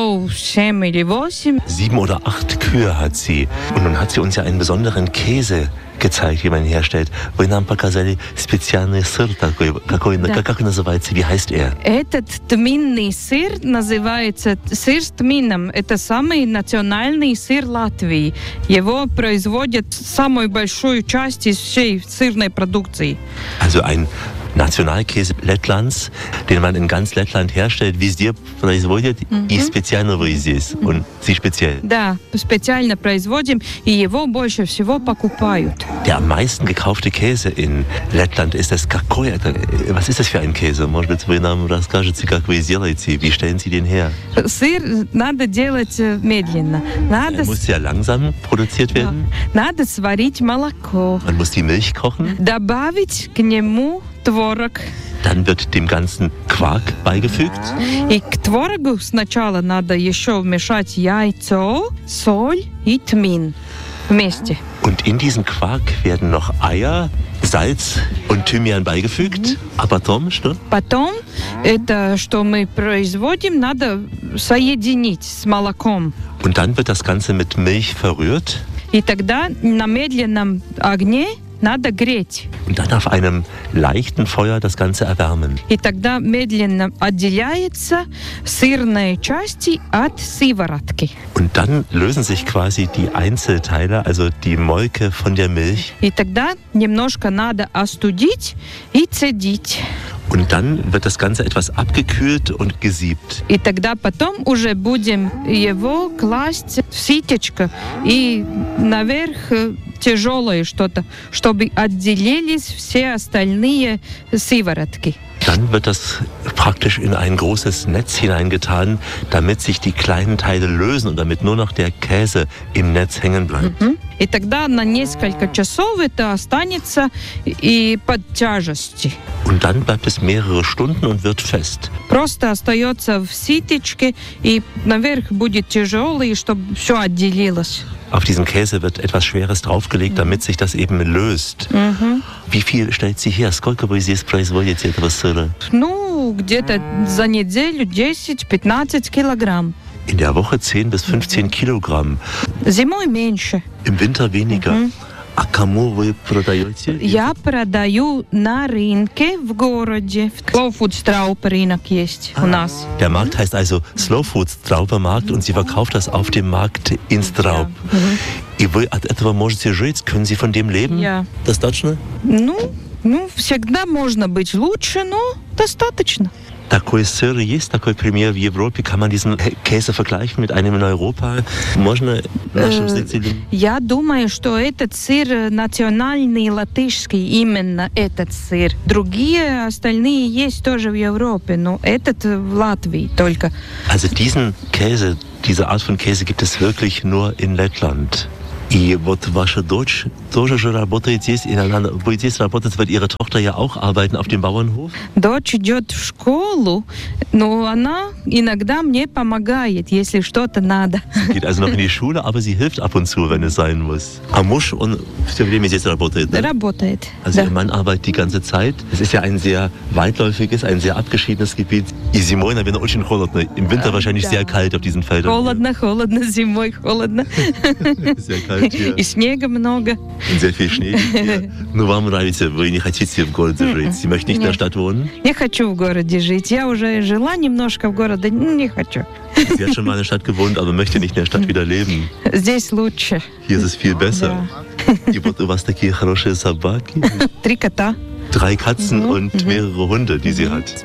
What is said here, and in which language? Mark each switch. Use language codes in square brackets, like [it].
[de] Sieben oder acht Kühe hat sie. Und nun hat sie uns ja einen besonderen Käse gezeigt, wie man herstellt. [ru] Вы нам показали специальный сыр такой, какой, да. как называется, [de] wie heißt er? [ru] Этот тминный сыр называется сыр с тмином. Это самый национальный сыр Латвии. Его производят самую большую часть из всей сырной продукции. [de] Also ein Nationalkäse Lettlands, den man in ganz Lettland herstellt, wie es dir [ru] производят, и специально вы здесь, [de] und sie speziell. [ru] Да, специально производим, и его больше всего покупают. [de] Der am meisten gekaufte Käse in Lettland ist das Kakoja. Was ist das für ein Käse? [ru] Может быть, вы нам расскажете, как вы сделаете, [de] wie stellen Sie den her? [ru] Сыр надо делать медленно. Надо... [de] Er muss ja langsam produziert werden. Ja. [ru] Надо сварить молоко. [de] Man muss die Milch kochen. [ru] Добавить к нему... Творог. [de] Dann wird dem Ganzen Quark beigefügt. [ru] И к творогу сначала надо еще вмешать яйцо, соль и тмин вместе. [de] Und in diesen Quark werden noch Eier, Salz und Thymian beigefügt. [ru] А потом что? Потом это, что мы производим, надо соединить с молоком. [de] Und dann wird das Ganze mit Milch verrührt. [ru] И тогда на медленном огне надо греть. [de] Und dann auf einem leichten Feuer das Ganze erwärmen. [ru] И тогда медленно отделяется сырная часть от сыворотки. [de] Und dann lösen sich quasi die Einzelteile, also die Molke von der Milch. [ru] И тогда немножко надо остудить и цедить. [de] Und dann wird das Ganze etwas abgekühlt und gesiebt. [ru] И тогда потом уже будем его класть в ситечко и наверх тяжелое что-то, чтобы отделились все остальные сыворотки. [de] Dann wird das praktisch in ein großes Netz hineingetan, damit sich die kleinen Teile lösen und damit nur noch der Käse im Netz hängen bleibt. Mm-hmm. [ru] И тогда на несколько часов это останется и под тяжестью. [de] Und dann bleibt es mehrere Stunden und wird fest. [ru] Просто остается в ситечке и наверх будет тяжелый, чтобы все отделилось. [de] Auf diesen Käse wird etwas Schweres draufgelegt, damit sich das eben löst. Mm-hmm. Wie viel stellt sie her? [ru] Сколько вы здесь производите этого сыра? Ну, где-то за неделю 10-15 килограмм. [de] In der Woche 10 bis 15 Kilogramm. [ru] Зимой меньше. [de] Im Winter weniger. [ru] А кому вы продаете? Я продаю на рынке в городе. Slow Food Straupe рынок есть у нас. [de] Der Markt heißt also Slow Food Straupe Markt und sie verkauft das auf dem Markt in Straub. [ru] И вы от этого можете жить? [de] Können Sie von dem leben? Ja. [ru] Достаточно? Ну, всегда можно быть лучше, но достаточно. Такой сыр есть, такой пример в Европе. [de] Kann man diesen Käse vergleichen mit einem in Europa? [ru] Можно нашим зрителям? Я думаю, что этот сыр национальный латышский, именно этот сыр. Другие остальные есть тоже в Европе, но этот в Латвии только. [de] Also diesen Käse, diese Art von Käse gibt es wirklich nur in Lettland. [ru] И вот ваша дочь тоже же работает здесь, иногда будет здесь работать, будет [de] ihre Tochter ja auch arbeiten auf dem Bauernhof? [ru] Дочь идет в школу, но она иногда мне помогает, если что-то надо. [de] Sie geht also noch in die Schule, aber sie hilft ab und zu, wenn es sein muss. [ru] А муж, он все время здесь работает, да? Работает, [de] Also [ru] да. [de] Ihr Mann arbeitet die ganze Zeit. Es ist ja ein sehr weitläufiges, ein sehr abgeschiedenes Gebiet. [ru] И зимой, наверное, очень холодно. [de] Im Winter wahrscheinlich sehr kalt auf diesen Feldern. [ru] Холодно, холодно, зимой холодно. И снега много. [de] Und sehr viel Schnee. [ru] Но вам нравится, вы не хотите в городе жить? [de] Sie möchte nicht in der Stadt wohnen? [ru] Не хочу в городе жить. Я уже жила немножко в городе, не хочу. [de] Sie hat schon mal in der Stadt gewohnt, aber möchte nicht in der Stadt wieder leben. [ru] Здесь лучше. [de] Hier ist es viel besser. Ja. [ru] И вот у вас такие хорошие собаки. Три кота. [de] Drei Katzen und mehrere Hunde, die sie hat.